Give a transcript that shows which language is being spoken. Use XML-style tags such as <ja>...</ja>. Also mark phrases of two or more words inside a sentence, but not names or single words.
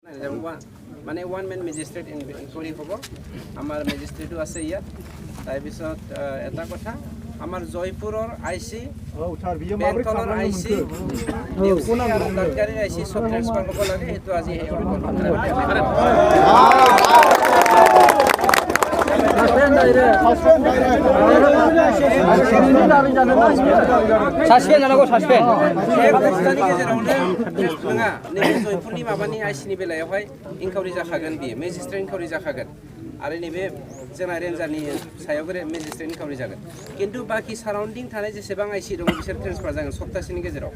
<as>মানে</as> <en>one man magistrate inquiry</en> <as>হ'ব আমাৰ মেজিষ্ট্ৰেটো আছে ইয়াত তাৰপিছত এটা কথা আমাৰ জয়পুৰৰ আইচি বেংকলৰ আইচি আৰু দাঁতগাড়ীৰ আইচি চব ট্ৰেন্সফাৰ হ'ব লাগে সেইটো আজি</as> <brx>जयपुरनि माबानि आइसिनि बेलायावहाय इनकाउरि जाखागोन बियो</brx> <en>magistrate inquiry</en> <brx>जाखागोन आरो नैबे जोंना रेन्जारनि सायाव</brx> <en>magistrate inquiry</en> <brx>जागोन खिन्थु बाखि साराउन्डिं थानाय जेसेबां आइसि दङ बिसोर ट्रेन्सफार जागोन सप्तासेनि गेजेराव</brx>